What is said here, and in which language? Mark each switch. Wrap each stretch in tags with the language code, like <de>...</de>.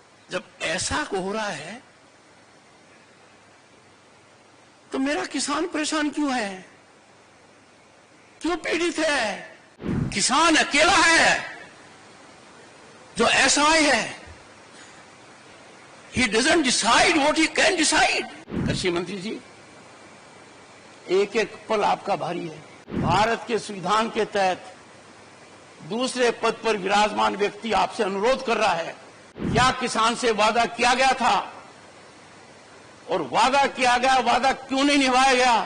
<hi>जब ऐसा हो रहा है तो मेरा किसान परेशान क्यों है, क्यों पीड़ित है? किसान अकेला है जो असहाय है।</hi> <en>He doesn't decide what he can decide।</en> <hi>कृषि मंत्री जी, एक एक पल आपका भारी है। भारत के संविधान के तहत दूसरे पद पर विराजमान व्यक्ति आपसे अनुरोध कर रहा है, क्या किसान से वादा किया गया था और वादा किया गया वादा क्यों नहीं निभाया गया?</hi>